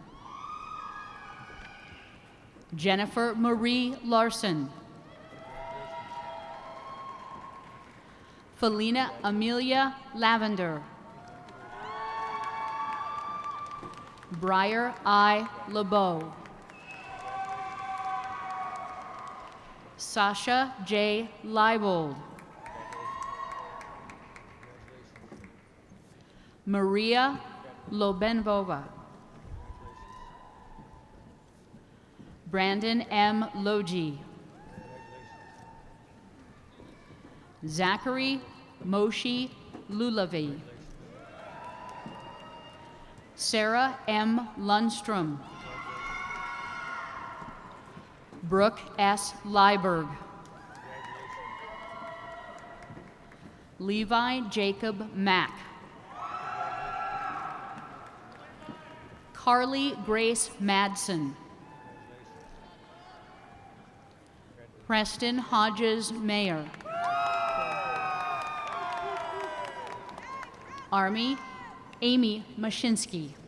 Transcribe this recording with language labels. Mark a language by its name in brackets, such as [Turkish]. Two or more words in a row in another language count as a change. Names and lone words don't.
[English] Jennifer Marie Larson. Felina Amelia Lavender. Briar I. LeBeau. Sasha J. Leibold. Maria Lobenvova. Brandon M. Logie. Zachary Moshe Lulavi. Sarah M. Lundstrom. Brooke S. Lieberg. Levi Jacob Mack. Carly Grace Madsen. Preston Hodges Mayer. Amy Mashinsky.